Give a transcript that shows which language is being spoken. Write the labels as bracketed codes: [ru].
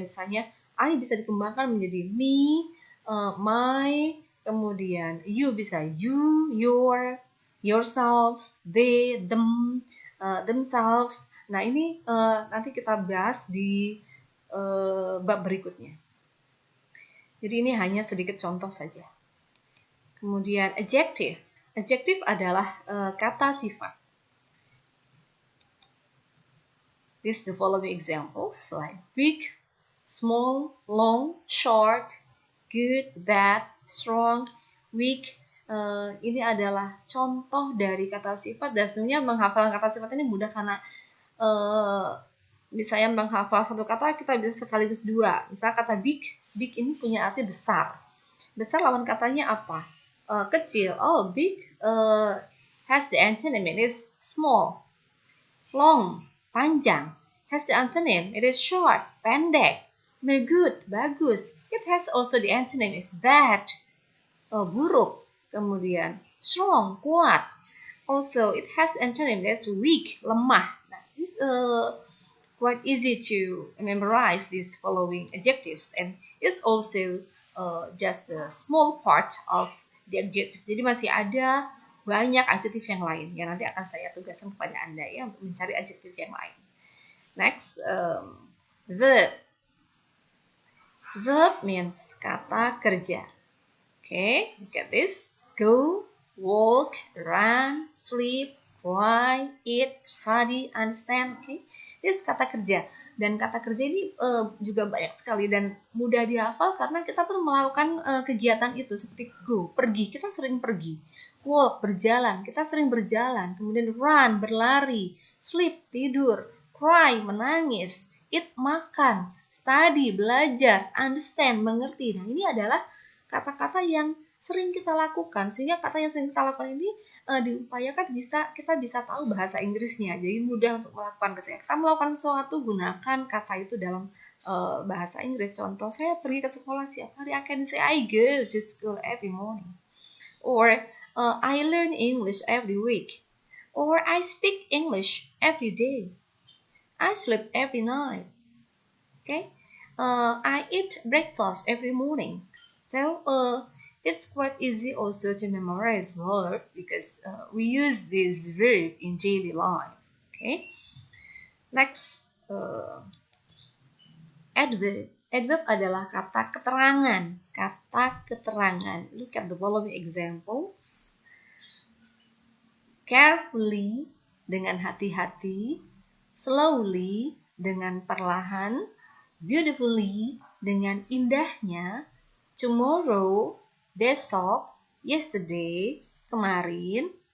[id] Misalnya, I bisa dikembangkan menjadi me, my, kemudian you bisa you, your, yourselves, they, them, themselves. Nah, ini nanti kita bahas di bab berikutnya. Jadi ini hanya sedikit contoh saja. Kemudian adjective. Adjective adalah kata sifat. [en] These the following examples like big, small, long, short, good, bad, strong, weak. [id] Ini adalah contoh dari kata sifat. Dan sebenarnya menghafal kata sifat ini mudah karena misalnya menghafal satu kata kita bisa sekaligus dua. Misalnya kata big ini punya arti besar. Besar lawan katanya apa? Kecil. Oh, big [en] has the antonym, it is small. Long, panjang, has the antonym, it is short, pendek. Good, bagus. It has also the antonym, is bad, buruk. Kemudian strong, kuat. Also, it has antonym, that's weak, lemah. Nah, this quite easy to memorize these following adjectives, and it's also just a small part of the adjective. [id] Jadi masih ada banyak adjektif yang lain yang nanti akan saya tugaskan kepada Anda ya untuk mencari adjektif yang lain. [en] Next, verb. Verb means kata kerja. Okay, look at this. Go, walk, run, sleep, cry, eat, study, understand. Okay, this kata kerja. [id] Dan kata kerja ini juga banyak sekali dan mudah dihafal karena kita pun melakukan kegiatan itu seperti go, pergi, kita sering pergi. Walk, berjalan, kita sering berjalan. Kemudian run, berlari. Sleep, tidur. Cry, menangis. Eat, makan. Study, belajar. Understand, mengerti. Nah, ini adalah kata-kata yang sering kita lakukan, sehingga kata yang sering kita lakukan ini diupayakan kita bisa tahu bahasa Inggrisnya, jadi mudah untuk melakukan ketika kita melakukan sesuatu, gunakan kata itu dalam bahasa Inggris. Contoh, saya pergi ke sekolah setiap hari, [en] I can say I go to school every morning, or I learn English every week, or I speak English every day, I sleep every night. Okay, I eat breakfast every morning. So it's quite easy also to memorize verb because we use this verb in daily life. Okay. Next, adverb. [id] Adverb adalah kata keterangan. Kata keterangan. [en] Look at the following examples. [id] Carefully, dengan hati-hati. Slowly, dengan perlahan. Beautifully, dengan indahnya. Tomorrow, besok. Yesterday, kemarin.